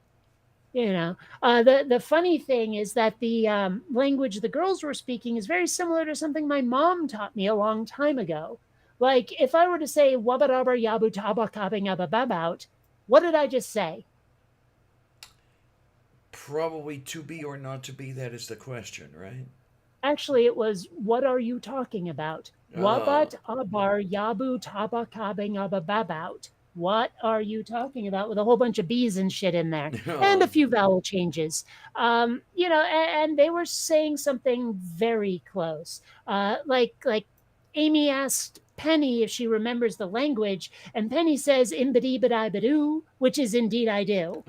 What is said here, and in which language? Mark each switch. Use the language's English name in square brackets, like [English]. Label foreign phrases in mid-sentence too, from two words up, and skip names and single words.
[English] The funny thing is that the language the girls were speaking is very similar to something my mom taught me a long time ago. Like if I were to say wabarabar yabu tabakabbing abababout, what did I just say? Probably to be or not to be, that is the question, right? Actually, it was, what are you talking about? Wabat abar yabu tabakabing abababout. What are you talking about? With a whole bunch of B's and shit in there. And a few vowel changes. And they were saying something very close. Like Amy asked Penny if she remembers the language, and Penny says imbidi bidi bidoo, which is indeed I do.